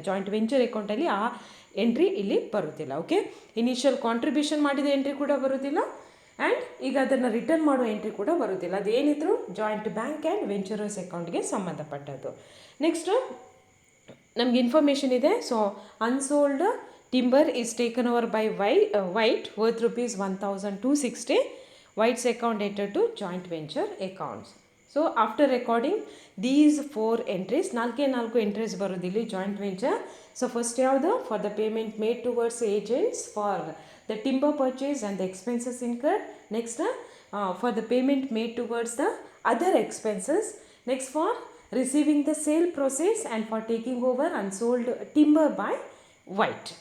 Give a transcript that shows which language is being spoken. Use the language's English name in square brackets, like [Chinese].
[Kannada] Joint venture ಅಕೌಂಟಲ್ಲಿ ಆ entry ಇಲ್ಲಿ ಬರೋದಿಲ್ಲ. ಓಕೆ, ಇನಿಷಿಯಲ್ ಕಾಂಟ್ರಿಬ್ಯೂಷನ್ ಮಾಡಿದ ಎಂಟ್ರಿ ಕೂಡ ಬರೋದಿಲ್ಲ ಆ್ಯಂಡ್ ಈಗ ಅದನ್ನು ರಿಟರ್ನ್ ಮಾಡೋ ಎಂಟ್ರಿ ಕೂಡ ಬರೋದಿಲ್ಲ. ಅದೇನಿದ್ರು ಜಾಯಿಂಟ್ ಬ್ಯಾಂಕ್ ಆ್ಯಂಡ್ ವೆಂಚರರ್ಸ್ ಅಕೌಂಟ್ಗೆ ಸಂಬಂಧಪಟ್ಟದ್ದು. ನೆಕ್ಸ್ಟು ನಮಗೆ ಇನ್ಫಾರ್ಮೇಷನ್ ಇದೆ. [English] So unsold timber is taken over by White worth rupees 1,260. White's account entered to joint venture accounts. So after recording these 4 entries, 4 entries [Kannada] ಬರೋದಿಲ್ಲಿ [English] Joint venture. So first ಯಾವುದು, for the payment made towards agents for the timber purchase and the expenses incurred. Next for the payment made towards the other expenses. Next for receiving the sale proceeds and for taking over unsold timber by White.